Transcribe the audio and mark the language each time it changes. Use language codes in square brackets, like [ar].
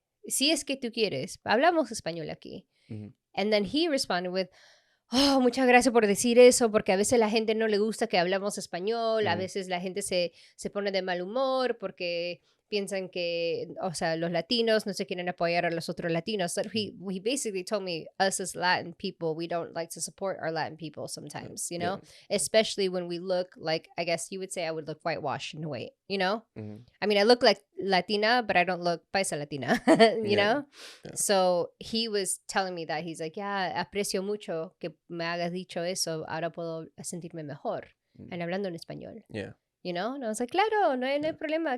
[es] Si es que tú quieres. Hablamos español aquí." Mm-hmm. [en] And then he responded with, [es] "Oh, muchas gracias por decir eso, porque a veces la gente no le gusta que hablamos español, a veces la gente se pone de mal humor porque piensan que, o sea, los latinos no se quieren apoyar a los otros latinos." [en] So he basically told me, us as Latin people, we don't like to support our Latin people sometimes, especially when we look like, I guess you would say I would look whitewashed in a way, Mm-hmm. I mean, I look like Latina, but I don't look paisa Latina, you know? Yeah. So he was telling me that. He's like, yeah, [es] aprecio mucho que me hagas dicho eso, ahora puedo sentirme mejor. [en] And [es] hablando en español. [en] Yeah. And I was like, [es] claro, no hay problema.